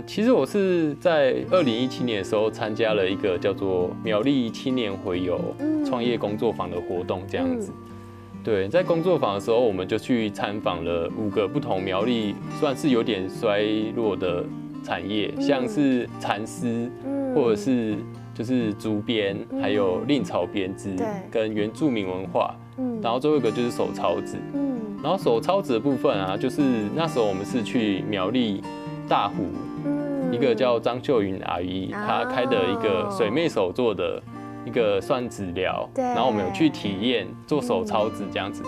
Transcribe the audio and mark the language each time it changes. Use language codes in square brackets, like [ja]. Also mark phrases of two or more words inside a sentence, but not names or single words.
[zh] 其實我是在2017年的時候參加了一個叫做苗栗青年回遊創業工作坊的活動，這樣子。對，在工作坊的時候，我們就去參訪了5個不同苗栗算是有點衰落的產業，像是蠶絲，或者是就是竹编，还有蔺草编织，跟原住民文化。然后最后一个就是手抄纸。然后手抄纸的部分啊，就是那时候我们是去苗栗大湖，一个叫张秀云阿姨，她开的一个水妹手做的一个算纸疗，然后我们有去体验做手抄纸这样子。